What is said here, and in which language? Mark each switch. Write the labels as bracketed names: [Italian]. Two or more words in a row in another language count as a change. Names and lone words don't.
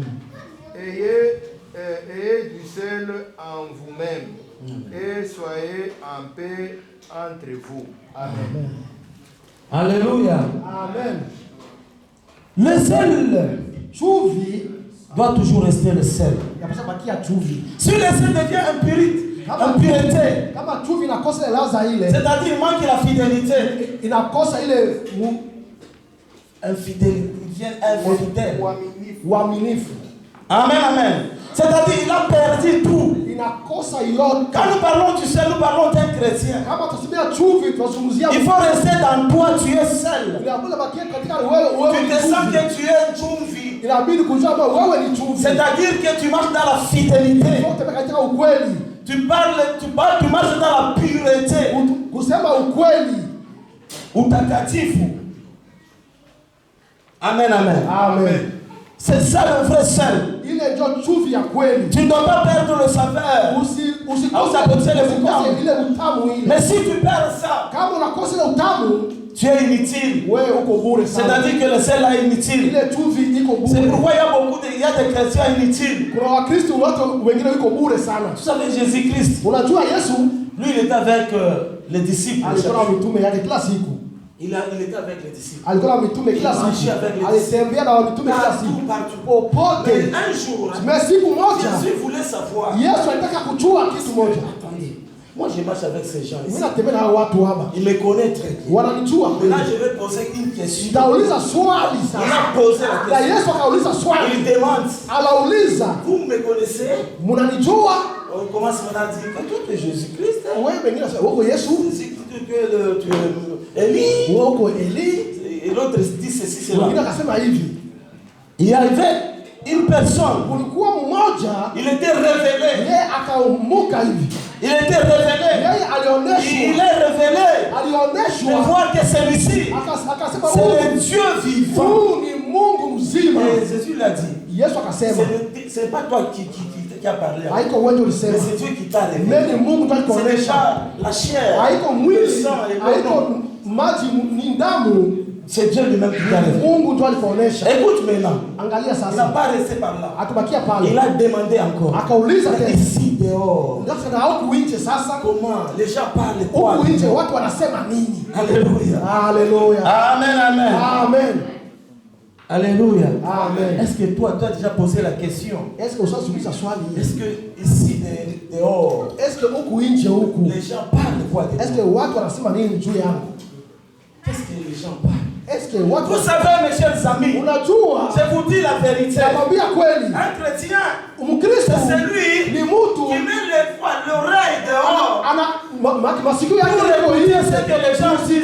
[French] Ayez du sel en vous-même et soyez en paix entre vous. Amen. Alléluia. Amen. Le sel [Swahili] Chumvi [French] doit toujours rester le sel. [Swahili] yapasha bakia chumvi. [French] Si le sel devient impureté, [Swahili] Kama chumvi inakosa ile ladha ile, [French] c'est-à-dire il manque la fidélité. [Swahili] inakosa ile [French] Infidèle, il devient infidèle. [Swahili] uaminifu. Amen, amen. [French] C'est-à-dire il a perdu tout. [Swahili] Inakosa yote. [French] Quand nous parlons du sel, nous parlons d'un chrétien. [Swahili] Kama tusimia chumvi tunazungumzia [French] Il faut rester dans toi, tu es seul. [Swahili] inabidi bakia katika wewe [French] Tu [Swahili] ni [French] te sens [Swahili] chumvi. [French] que tu es chumvi. [Swahili] Inabidi kujua kwamba wewe ni chumvi. [French] C'est-à-dire que tu marches dans la fidélité. [Swahili] Yote katika ukweli. [French] Tu marches dans la pureté. [Swahili] Kusema ukweli. Utakatifu. Amen, amen. Amen. [French] C'est ça le vrai sel. [Swahili] Ile ndio chumvi ya kweli. [French] Tu ne dois pas perdre le saveur. [Swahili] Usikose ile utamu ile. [French] Mais si tu perds ça, [Swahili] Kama unakosa ile utamu, [French] tu es inutile. [Swahili] wewe uko bure sana. [French] C'est-à-dire que le sel est inutile. [Swahili] Ile chumvi iko [French] C'est [Swahili] bure. [French] pourquoi il y a des chrétiens inutiles. [Swahili] Kuna Wakristo watu wengine wiko bure sana. [French] Vous savez, Jésus-Christ, [Swahili] Unajua Yesu [French] lui, il était avec les disciples. [Swahili] alikuwa na mitume yake kila siku. [French] Il était avec les disciples. [Swahili] Alikuwa na mitume kila siku. Alitembea na mitume kila siku. Popote. [French] Mais un jour, [Swahili] Mais siku moja [French] Jésus voulait savoir. [Swahili] Yesu alitaka kujua kitu moja. [French] Attendez, moi je marche avec ces gens [Swahili] Mimi [French] ici. [Swahili] natembea na hao watu hapa. [French] Ils me connaissent très bien. [Swahili] Wananijua. [French] Maintenant, je vais poser une question. [Swahili] Nitauliza swali [French] Il [Swahili] sasa. [French] a posé la [Swahili] Na [French] question. [Swahili] Yesu akauliza swali. [French] Il demande, [Swahili] Anauliza, [French] vous me connaissez? [Swahili] mnanijua? [French] On commence maintenant à dire que toi tu es Jésus-Christ. [Swahili] Wewe wengine wanasema wewe Yesu, [French] Tu es Élie. [Swahili] wewe uko Eli. [French] Et l'autre dit ceci, [Swahili] Wengine [French] cela. [Swahili] akasema hivi. [French] Il y avait une personne. [Swahili] Kulikuwa mmoja [French] Il était révélé. [Swahili] yeye akaumuka hivi. [French] Il était révélé. [Swahili] Yeye [French] Il [Swahili] alionyeshwa. [French] est révélé. De [Swahili] Alionyeshwa. [French] voir que celui-ci, [Swahili] Akasema [French] c'est le [Swahili] huyu [French] Dieu vivant. [Swahili] ni Mungu mzima. [French] Et Jésus l'a dit. [Swahili] Yesu akasema [French] C'est pas toi qui a parlé. [Swahili] haiko wewe [French] Mais [Swahili] ulisema. [French] c'est Dieu qui t'a révélé. [Swahili] Mimi Mungu ndiye [French] C'est [Swahili] alikuonesha. [French] déjà la chair, [Swahili] Haiko [French] le [Swahili] mwili, [French] sang et le [Swahili] haiko [French] nom. [Swahili] maji ni damu. [French] C'est Dieu lui-même qui t'a révélé. [Swahili] Mungu ndiye alikuonesha. [French] Écoute maintenant. [Swahili] Angalia [French] Il n'a [Swahili] sasa. [French] pas resté par là. [Swahili] Atubakia [French] Il [Swahili] pale. [French] a demandé encore. [Swahili] Akauliza tena. [French] Ici dehors. [Swahili] Ndio sasa huku nje sasa. [French] Comment les gens parlent quoi? [Swahili] Huku nje watu wanasema nini? [French] Alléluia. [Swahili] Haleluya. Amen, amen. Amen. [French] Alléluia. Amen. Est-ce que toi, tu as déjà posé la question? Est-ce que [Swahili] ushajiuliza swali? [French] Est-ce que ici dehors, Est-ce que [Swahili] huku nje huku? [French] les gens parlent quoi de Est-ce que toi? [Swahili] watu wanasema nini juu yangu? [French] Qu'est-ce que les gens parlent? Est-ce que [Swahili] watu [French] Vous savez, mes chers amis, [Swahili] unajua? [French] je vous dis la vérité. [Swahili] Nakwambia kweli. [French] Un chrétien, [Swahili] Kristo [French] C'est celui [Swahili] ni mtu [French] qui met l'oreille dehors. [Swahili] masikio yake [French] Pour [Swahili] yako [French] écouter [Swahili] nje. [French] ce que les gens disent.